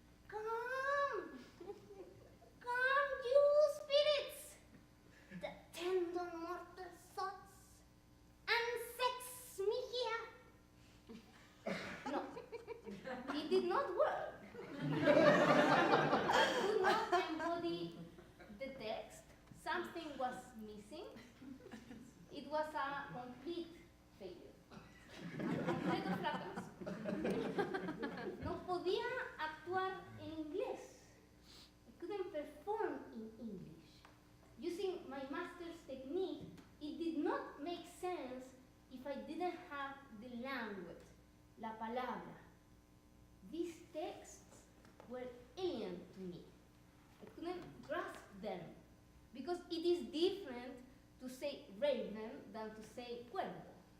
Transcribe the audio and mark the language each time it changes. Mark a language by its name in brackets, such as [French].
[English] Come, you spirits that tend on mortal thoughts and sex me here. No, it did not work. I could not embody the text. Something was missing. It was a complete failure. [Spanish] Un completo fracaso. No podía actuar en inglés. [English] I couldn't perform in English. Using my master's technique, it did not make sense if I didn't have the language, [Spanish] la palabra. [English] These texts were alien to me. I couldn't grasp them because it is different to say raven than to say cuervo.